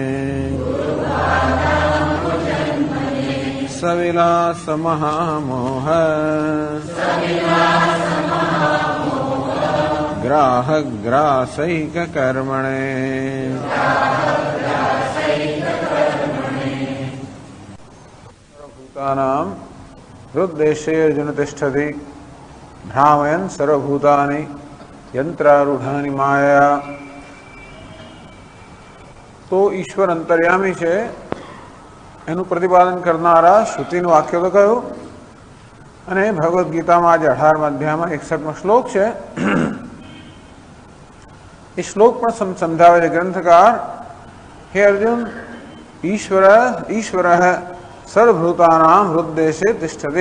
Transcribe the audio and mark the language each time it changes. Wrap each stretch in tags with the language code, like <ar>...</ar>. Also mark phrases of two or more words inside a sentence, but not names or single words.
<sa>सविलास महामोह ग्राहग्रासैक कर्मणे सर्वभूतानां हृद्देशे अर्जुन तिष्ठति भ्रामयन् सर्वभूतानि यंत्रारूढ़ानि माया।</sa> <gu>તો ઈશ્વર અંતર્યામી છે એનું પ્રતિપાદન કરનારા શ્રુતિનું વાક્ય તો કહ્યું અને ભગવદ્ ગીતામાં આજે 18મા અધ્યાયમાં 61મો શ્લોક છે. એ શ્લોક પણ સમજાવે છે ગ્રંથકાર, હે અર્જુન, ઈશ્વર</gu> <sa>सर्वभूतानां हृद्देशे तिष्ठति.</sa>